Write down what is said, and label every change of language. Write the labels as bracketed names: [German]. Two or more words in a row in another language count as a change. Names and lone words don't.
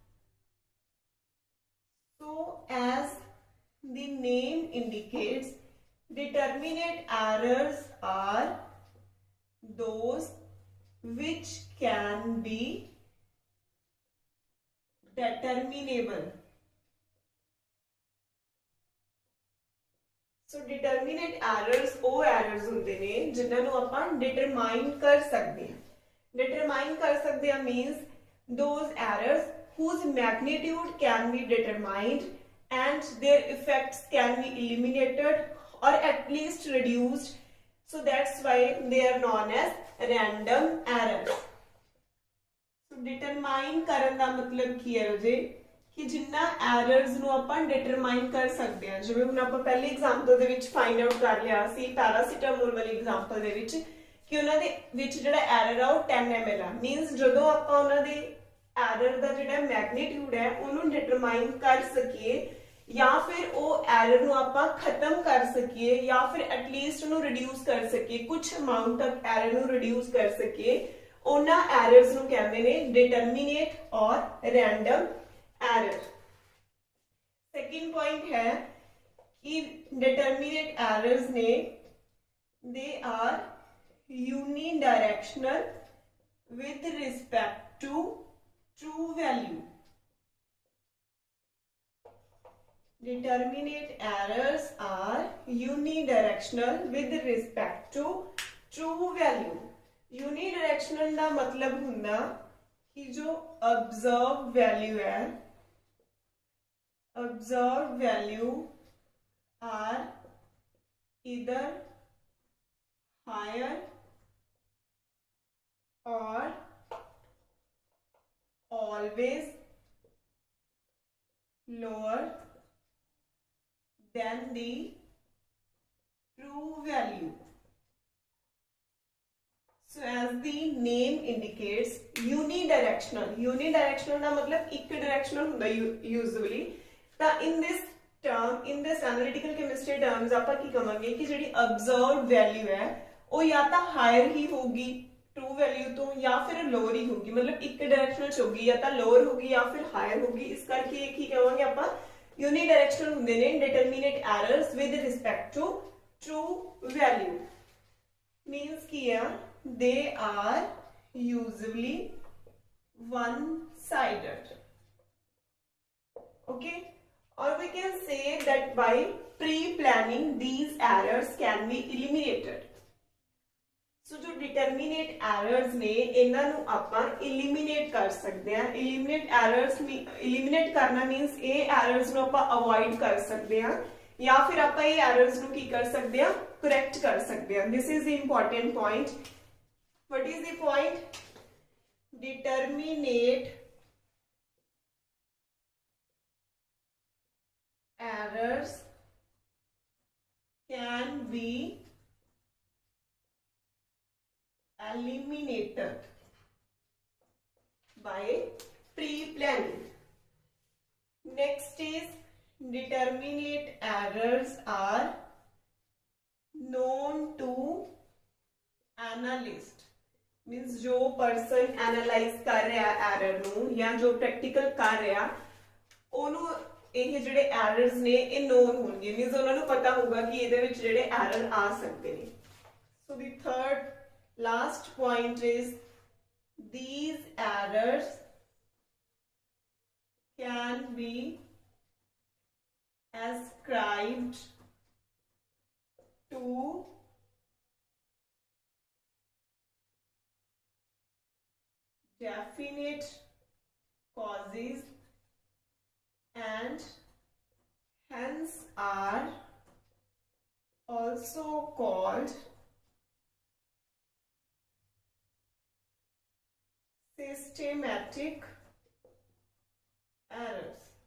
[English] So as the name indicates, determinate errors are those which can be determinable. So determinate errors [Punjabi] ਉਹ errors ਹੁੰਦੇ ਨੇ ਜਿਨ੍ਹਾਂ ਨੂੰ ਆਪਾਂ determine ਕਰ ਸਕਦੇ ਹਾਂ. [English] Determine [Punjabi] ਕਰ ਸਕਦੇ ਹਾਂ [English] means those errors whose magnitude can be determined and their effects can be eliminated or at least reduced. So that's why they are known as random errors. So determine [Punjabi] ਕਰਨ ਦਾ ਮਤਲਬ ਕੀ ਹੈ ਜੀ ਕਿ ਜਿਨ੍ਹਾਂ errors ਨੂੰ ਆਪਾਂ determine ਕਰ ਸਕਦੇ ਹਾਂ. ਜਿਵੇਂ ਹੁਣ ਆਪਾਂ ਪਹਿਲੇ ਐਗਜ਼ਾਮਪਲ ਦੇ ਵਿੱਚ [English] find out [Punjabi] ਕਰ ਲਿਆ ਸੀ ਪੈਰਾਸੀਟਾਮੋਲ ਵਾਲੀ ਐਗਜ਼ਾਮਪਲ ਦੇ ਵਿੱਚ ਕਿ ਉਹਨਾਂ ਦੇ ਵਿੱਚ ਜਿਹੜਾ error ਆ ਉਹ 10 ml ਆ. ਮੀਨਸ ਜਦੋਂ ਆਪਾਂ ਉਹਨਾਂ ਦੇ error ਦਾ ਜਿਹੜਾ ਮੈਗਨੀਟਿਊਡ ਹੈ ਉਹਨੂੰ determine ਕਰ ਸਕੀਏ ਜਾਂ ਫਿਰ ਉਹ error ਨੂੰ ਆਪਾਂ ਖਤਮ ਕਰ ਸਕੀਏ ਜਾਂ ਫਿਰ ਐਟਲੀਸਟ ਉਹਨੂੰ ਰਿਡਿਊਸ ਕਰ ਸਕੀਏ ਕੁਝ ਅਮਾਉਂਟ ਤੱਕ error ਨੂੰ ਰਿਡਿਊਸ ਕਰ ਸਕੀਏ ਉਹਨਾਂ errors ਨੂੰ ਕਹਿੰਦੇ ਨੇ determinate ਔਰ [English] random error. Second point [Punjabi] ਹੈ ਕਿ [English] determinate errors ने they are unidirectional with respect to true value. Determinate errors are unidirectional with respect to true value. [Punjabi] Unidirectional ਕਾ ਮਤਲਬ ਹੁੰਦਾ ਕਿ ਜੋ [English] observed value [Punjabi] है [English] observed value are either higher or always lower than the true value. So as the name indicates, [Punjabi] unidirectional ਦਾ ਮਤਲਬ ਇੱਕ ਡਾਇਰੈਕਸ਼ਨਲ ਹੁੰਦਾ usually। ਤਾਂ [English] in this analytical chemistry terms [Punjabi] ਆਪਾਂ ਕੀ ਕਵਾਂਗੇ ਕਿ ਜਿਹੜੀ [English] observed value [Punjabi] ਹੈ ਉਹ ਜਾਂ ਤਾਂ ਹਾਇਰ ਹੀ ਹੋਊਗੀ [English] true value [Punjabi] ਤੋਂ ਜਾਂ ਫਿਰ ਲੋਅਰ ਹੀ ਹੋਊਗੀ, ਮਤਲਬ ਇੱਕ ਡਾਇਰੈਕਸ਼ਨਲ ਚ ਹੋਊਗੀ ਜਾਂ ਤਾਂ ਲੋਅਰ ਹੋਊਗੀ ਜਾਂ ਫਿਰ ਹਾਇਰ ਹੋਊਗੀ। ਇਸ ਕਰਕੇ ਇਹ ਕੀ ਕਹਾਂਗੇ ਆਪਾਂ, यूनिडायरेक्शनल ਹੁੰਦੇ ਨੇ [English] determinate errors with respect to true value। [Punjabi] means ਕੀ ਆ, [English] they are usually one sided, okay, or we can say that by pre planning these errors can be eliminated। [Punjabi] ਸੋ ਜੋ [English] determinate errors [Punjabi] ਨੇ ਇਨ੍ਹਾਂ ਨੂੰ ਆਪਾਂ ਐਲੀਮੀਨੇਟ ਕਰ ਸਕਤੇ ਹੈਂ। ਐਲੀਮੀਨੇਟ ਕਰਨਾ ਮੀਨਸ ਯੇ ਐਰਰਜ਼ ਨੂੰ ਆਪਾਂ ਅਵੌਇਡ ਕਰ ਸਕਤੇ ਹੈਂ ਯਾ ਫਿਰ ਆਪਾਂ ਯੇ ਐਰਰਜ਼ ਨੂੰ ਕੀ ਕਰ ਸਕਤੇ ਹੈਂ, ਕਰੈਕਟ ਕਰ ਸਕਤੇ ਹੈਂ। [English] this is the important point. what is the point? determinate errors can be eliminated by pre-planning। Next is determinate errors are known to analyst। [Punjabi] means जो [English] person analyze [Punjabi] ਕਰ ਰਹਾ error ਨੂੰ ਜਾਂ ਜੋ practical ਕਰ ਰਿਹਾ ਉਹਨੂੰ ਇਹ ਜਿਹੜੇ errors ਨੇ ਇਹ known ਹੋਣਗੇ। means ਉਹਨਾਂ ਨੂੰ ਪਤਾ ਹੋਊਗਾ ਕਿ ਇਹਦੇ ਵਿੱਚ ਜਿਹੜੇ error ਆ ਸਕਦੇ ਨੇ। [English] so the third last point is these errors can be ascribed to definite causes and hence are also called systematic errors।